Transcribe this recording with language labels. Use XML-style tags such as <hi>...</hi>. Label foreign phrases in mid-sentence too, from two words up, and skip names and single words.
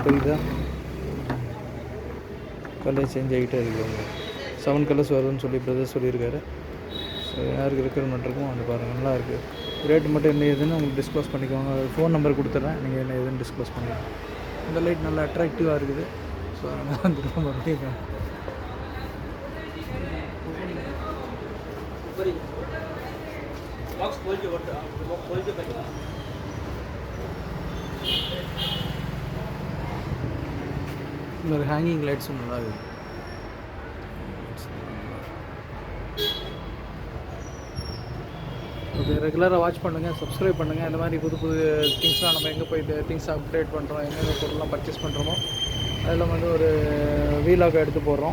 <ta>தெரியுதா?</ta> <en>color change</en> <ta>ஆகிட்டே இருக்குது. உங்களுக்கு 7 கலர்ஸ் வருதுன்னு சொல்லி பிரதர் சொல்லியிருக்காரு. ஸோ யாருக்கு ரெக்யர்மெண்ட் இருக்கும் வந்து பாருங்கள், நல்லா இருக்குது. ரேட்டு மட்டும் என்ன ஏதுன்னு உங்களுக்கு டிஸ்க்ளோஸ் பண்ணிக்கோங்க. ஃபோன் நம்பர் கொடுத்துட்றேன், நீங்கள் என்ன ஏதுன்னு டிஸ்க்ளோஸ் பண்ணிக்கலாம். இந்த லைட் நல்லா அட்ராக்டிவாக இருக்குது. ஸோ அதனால் வந்து ரொம்ப</ta> <hi>बॉक्स खोल के खोल के पहले</hi> <ta>இன்னொரு</ta> <en>hanging lights</en> <ta>நல்லா இருக்குது. ஓகே, ரெகுலராக வாட்ச் பண்ணுங்கள், சப்ஸ்கிரைப் பண்ணுங்கள். இந்த மாதிரி புது புது திங்ஸ்லாம் நம்ம எங்கே போய்</ta> <en>things update</en> <ta>பண்ணுறோம், எங்கெங்கே பொருள்லாம் பர்ச்சேஸ் பண்ணுறோமோ அதெல்லாம் வந்து ஒரு வீலாக எடுத்து போடுறோம்.</ta>